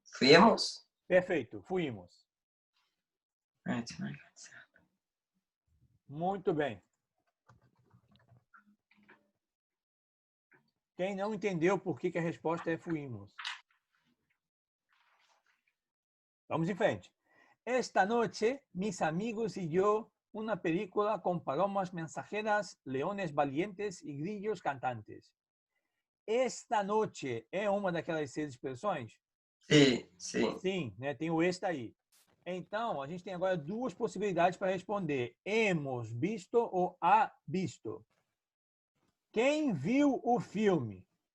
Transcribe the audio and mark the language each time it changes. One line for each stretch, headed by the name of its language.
Spanish: Fuimos?
Portuguese: Perfeito, fuimos. Ah, tinha mais certo. Muito bem. Quem não entendeu por que a resposta é fuimos? Vamos em frente.
Spanish: Esta noche, mis amigos y yo, una película con palomas mensajeras, leones valientes y grillos cantantes.
Portuguese: Esta noche é uma daquelas 6 expressões? Sim, sim. Sim, né? Tem o esta aí. Então, a gente tem agora 2 possibilidades para responder.
Spanish: Hemos visto
Portuguese: ou
Spanish: ha visto.
Portuguese: Quem viu o filme?